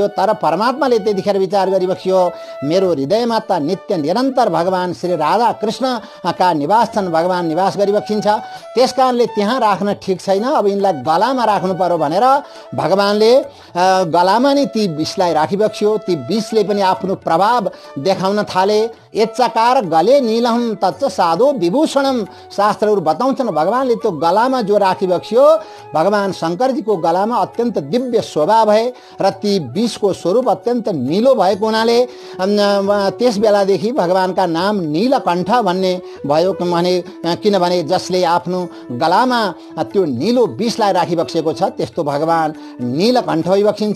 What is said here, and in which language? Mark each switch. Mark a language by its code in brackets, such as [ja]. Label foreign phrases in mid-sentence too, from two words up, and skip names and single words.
[ne] तर परमात्माले त्यतिखेर विचार गरिबक्स्यो, मेरो हृदयमा त नित्य निरन्तर भगवान श्री राधा कृष्णका निवास छन्, भगवान निवास गरिबक्सिन्छ, त्यस कारणले त्यहाँ राख्न ठिक छैन, अब यिनलाई गलामा राख्नु पर्यो भनेर भगवानले गलामा नै ती विषलाई राखिबक्स्यो। ती विषले पनि आफ्नो प्रभाव देखाउन थाले। [sa] यच्चकार गले नीलहम तच्च साधो विभूषणम, [ne] शास्त्रहरू बताउँछन् भगवानले त्यो गलामा जो राखिबक्स्यो, भगवान शङ्करजीको गलामा अत्यन्त दिव्य शोभा भए र ती विषको स्वरूप अत्यन्त निलो भएको हुनाले त्यस बेलादेखि भगवानका नाम नीलकण्ठ भन्ने भयो, किनभने जसले आफ्नो गलामा त्यो निलो विषलाई राखिबक्सेको छ त्यस्तो भगवान नीलकण्ठ भइबक्सिन्छ।